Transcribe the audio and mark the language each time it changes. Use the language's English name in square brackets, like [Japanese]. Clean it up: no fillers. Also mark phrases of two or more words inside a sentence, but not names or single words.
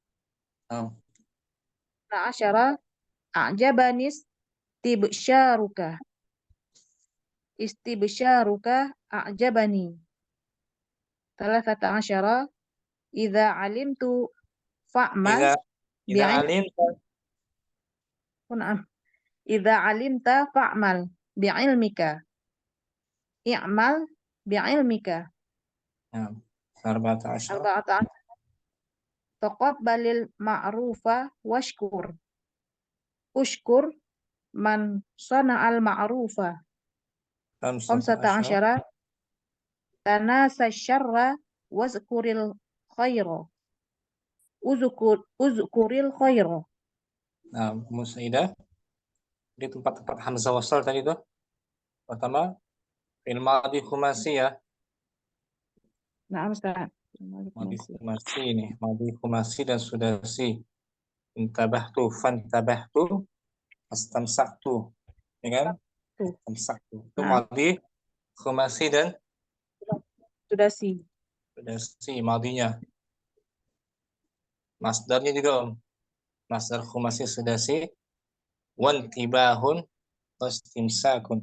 [Arabic] 12 أعجبني استبصارك. استبصارك أعجبني. 13 إذا علمت فاعمل إذا علمت. إذا علمت فاعمل بعلمك. اعمل بعلمك. 14 تقبل المعروف واشكر. اشكر من صنع المعروف. 15 تناس الشر واذكر الخير. اذكر الخير. [Indonesian] Nah, Musaidah di tempat-tempat [Arabic] همزة وصل [Indonesian] tadi itu. Pertama, [Arabic] فعل ماضي خماسي [Indonesian] ya. Nah, Ustaz. [Arabic] ماضي خماسي [Indonesian] ini, [Arabic] ماضي خماسي [Indonesian] dan sudasi. [Arabic] انتبهت، فانتبهت، استمسكت. [Indonesian] Ya kan? Astamsaktu. Itu madhi khumasi dan sudasi madhinya. Masdarnya juga masdar khumasi sudasi [Arabic] وانتباه واستمساك.